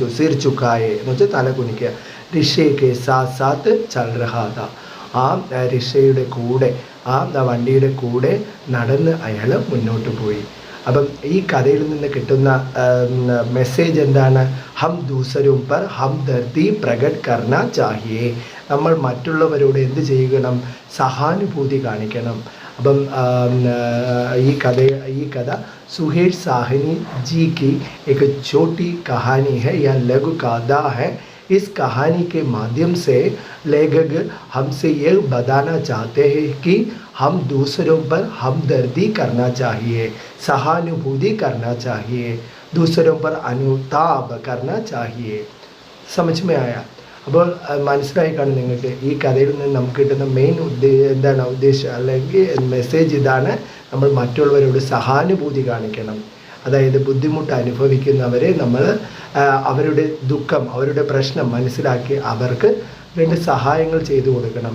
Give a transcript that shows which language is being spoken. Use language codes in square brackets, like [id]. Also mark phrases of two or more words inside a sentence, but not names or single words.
[hi] सिर झुकाए [ml] എന്ന് വെച്ചാൽ തല കുനിക്കുക. [hi] रिक्शा के साथ साथ चल रहा था. [ml] ആ റിക്ഷയുടെ കൂടെ, ആ വണ്ടിയുടെ കൂടെ നടന്ന് അയാൾ മുന്നോട്ട് പോയി. അപ്പം ഈ കഥയിൽ നിന്ന് കിട്ടുന്ന മെസ്സേജ് എന്താണ്? [hi] हम दूसरों पर हमदर्दी प्रकट करना चाहिए. [ml] നമ്മൾ മറ്റുള്ളവരോട് എന്ത് ചെയ്യണം? സഹാനുഭൂതി കാണിക്കണം. അപ്പം ഈ കഥ [hi] സുഹേഷ് സാഹനി जी की एक छोटी कहानी है या लघु गाथा है. इस कहानी के माध्यम से लेखक हमसे ये बताना चाहते हैं कि हम दूसरों पर हमदर्दी करना चाहिए, सहानुभूति करना चाहिए, दूसरों पर अनुताप करना चाहिए. समझ में आया? [ml] അപ്പോൾ മനസ്സിലായി കാണും നിങ്ങൾക്ക്. ഈ കഥയിൽ നിന്ന് നമുക്ക് കിട്ടുന്ന മെയിൻ ഉദ്ദേശം അല്ലെങ്കിൽ മെസ്സേജ് ഇതാണ്: നമ്മൾ മറ്റുള്ളവരോട് സഹാനുഭൂതി കാണിക്കണം. അതായത് ബുദ്ധിമുട്ട് അനുഭവിക്കുന്നവരെ നമ്മൾ അവരുടെ ദുഃഖം, അവരുടെ പ്രശ്നം മനസ്സിലാക്കി അവർക്ക് വേണ്ട സഹായങ്ങൾ ചെയ്തു കൊടുക്കണം.